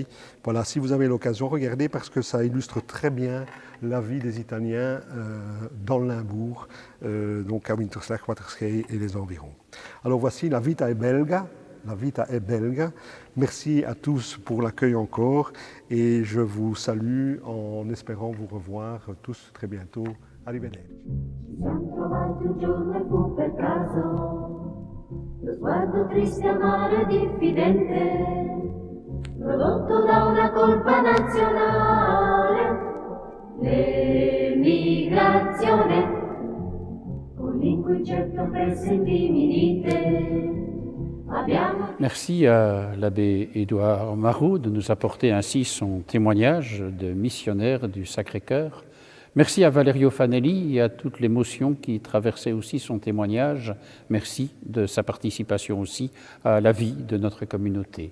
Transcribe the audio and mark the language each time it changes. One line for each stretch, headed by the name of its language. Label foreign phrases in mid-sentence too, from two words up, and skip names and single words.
French: Voilà, si vous avez l'occasion, regardez parce que ça illustre très bien la vie des Italiens dans le Limbourg, donc à Winterslag, Waterschei et les environs. Alors voici La Vita è Belga. La Vita è Belga. Merci à tous pour l'accueil encore et je vous salue en espérant vous revoir tous très bientôt.
Italian: Arrivederci. Ci siamo trovati un giorno e fu per caso lo sguardo triste, amaro e diffidente, prodotto da una colpa nazionale, l'emigrazione, con l'inconcetto presso intimidite.
French: Merci à l'abbé Édouard Marot de nous apporter ainsi son témoignage de missionnaire du Sacré-Cœur. Merci à Valerio Fanelli et à toute l'émotion qui traversait aussi son témoignage. Merci de sa participation aussi à la vie de notre communauté.